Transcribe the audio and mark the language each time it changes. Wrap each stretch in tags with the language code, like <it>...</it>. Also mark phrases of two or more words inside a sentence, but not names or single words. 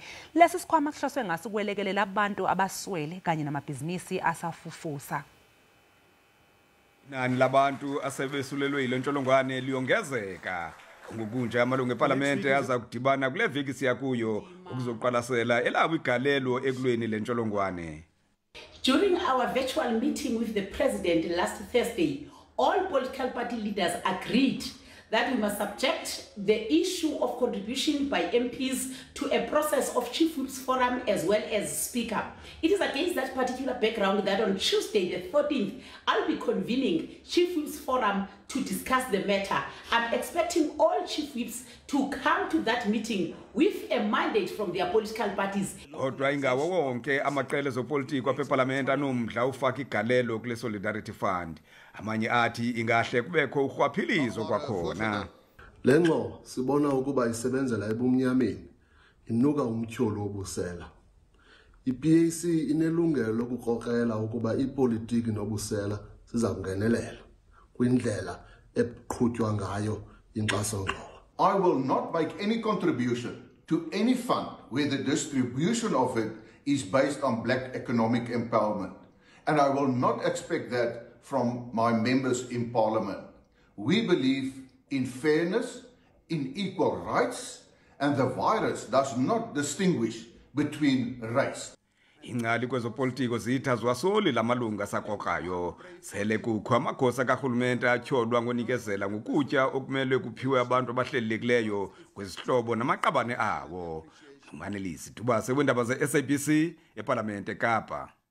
<zu>Lesi sikhwama kuhloswe ngaso ukwelekelela abantu abaswele kanye namabhizinisi asafufusa. Nani labantu asebesulelwe yile ntsholongwane liyongezeka.</zu> <xh>Ngokunje amalungu ePhalamende aza kudibana kule viki siyakuyo ukuzoqalasela elabo igalelo ekulweni le ntsholongwane.</xh> <en>During our virtual meeting with the President last Thursday, all political party leaders agreed that we must subject the issue of contribution by MPs to a process of Chief Whip's Forum as well as Speaker. It is against that particular background that on Tuesday the 14th, I'll be convening Chief Whip's Forum to discuss the matter. I'm expecting all Chief Whips to come to that meeting with a mandate from their political parties.</en> <xh>Kodwa ingawo wonke amaqela ezopolitiko apePhalamende anomdla ufaka igalelo kule Solidarity Fund. Amanye athi ingahle kubekho urhwaphilizo kwakhona. Lenxo sibona ukuba isebenzela ebumnyameni inuka umtyholo wobusela. IPAC inelungelo lokukrokrela ukuba ipolitiki nobusela siza kungenelela kwindlela eqhutywa ngayo inkxaso-ngxowa.</xh> <en>I will not make any contribution to any fund where the distribution of it is based on black economic empowerment. And I will not expect that from my members in Parliament. We believe in fairness, in equal rights, and the virus does not distinguish between race.</en> <xh>Ingcali kwezopolitiko zitha zwasoli lamalunga sakokayo sele kukho amagosa kahulumende atyholwa ngonikezela ngokutya okumele kuphiwe abantu abahlelelekileyo kwezihlobo namaqabane awo. Umanelisi Dubase wendaba ze-SABC ePhalamende Kapa.</xh>